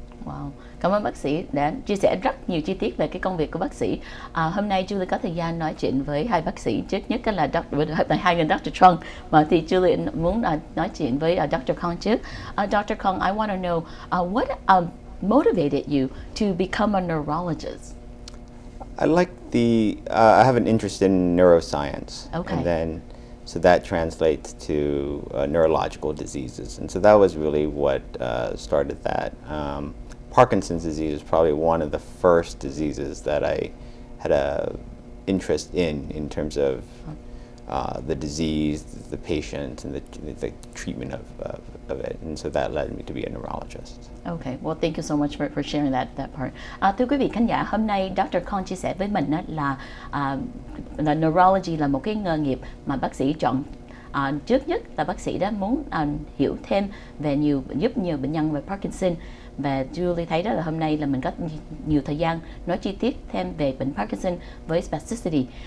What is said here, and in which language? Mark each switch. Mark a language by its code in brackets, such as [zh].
[vi] Wow, cảm ơn bác sĩ đã chia sẻ rất nhiều chi tiết về cái công việc của bác sĩ. Hôm nay Julie có thời gian nói chuyện với hai bác sĩ. Trước nhất là hai người Dr. Trung, mà thì Julie muốn nói chuyện với Dr. Khong trước. Dr. [en] Khong, I want to know what motivated you to become a neurologist? I like I have an interest in neuroscience. Okay. And then, so that translates to neurological diseases. And so that was really what started that. Parkinson's disease is probably one of the first diseases that I had a interest in terms of the disease, the patient, and the treatment of it. And so that led me to be a neurologist. Okay, well, thank you so much for sharing that part. [vi] Thưa quý vị khán giả, hôm nay Dr. Khong chia sẻ với mình là neurology là một cái nghề nghiệp mà bác sĩ chọn. Trước nhất là bác sĩ đã muốn hiểu thêm về giúp nhiều bệnh nhân về Parkinson. Và Julie thấy đó là hôm nay là mình có nhiều thời gian nói chi tiết thêm về bệnh Parkinson với spasticity.